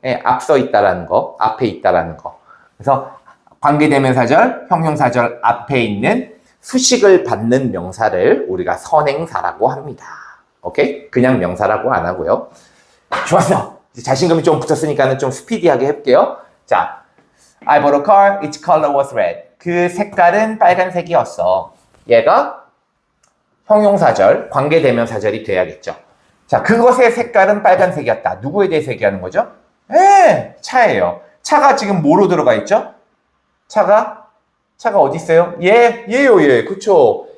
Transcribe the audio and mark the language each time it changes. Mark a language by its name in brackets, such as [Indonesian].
[Korean] 예, 앞서 있다라는 거, 앞에 있다라는 거. 그래서 관계대명사절, 형용사절 앞에 있는 수식을 받는 명사를 우리가 선행사라고 합니다. 오케이? 그냥 명사라고 안 하고요. 좋았어. 이제 자신감이 좀 붙었으니까는 좀 스피디하게 해볼게요. [English] 자, I bought a car, its color was red. [Korean] 그 색깔은 빨간색이었어. 얘가 형용사절, 관계대명사절이 돼야겠죠. 자, 그것의 색깔은 빨간색이었다. 누구에 대해서 얘기하는 거죠? 차예요. 차가 지금 뭐로 들어가 있죠? 차가 어디 있어요? 얘요. 그쵸?